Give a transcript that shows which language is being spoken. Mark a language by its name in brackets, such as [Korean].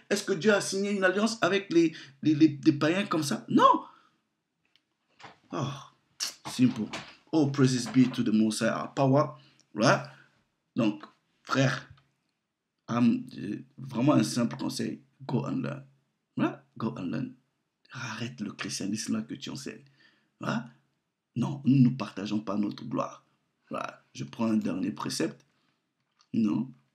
[French] Est-ce que Dieu a signé une alliance avec les païens comme ça? Non. Oh, simple. [English] Oh, praises be to the Most High power. Right? [French] Donc, frère, vraiment un simple conseil. [English] Go and learn. Right? Go and learn. [French] Arrête le christianisme là que tu enseignes. [English] Right? [French] Non, nous ne partageons pas notre gloire. Right? Je prends un dernier précepte. Non.